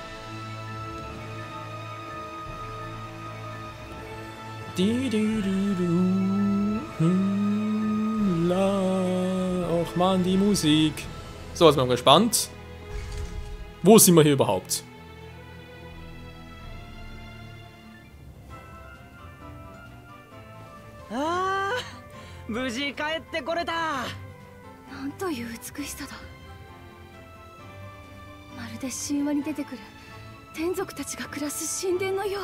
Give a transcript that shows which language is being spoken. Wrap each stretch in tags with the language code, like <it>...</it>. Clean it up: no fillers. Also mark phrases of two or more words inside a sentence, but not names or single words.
<de>Och man, die Musik. So, jetzt bin ich mal gespannt. Wo sind wir hier überhaupt?</de> <ja>Ah, 無事帰ってこれた。なんという美しさだ。まるで神話に出てくる天族たちが暮らす神殿のよう。</ja>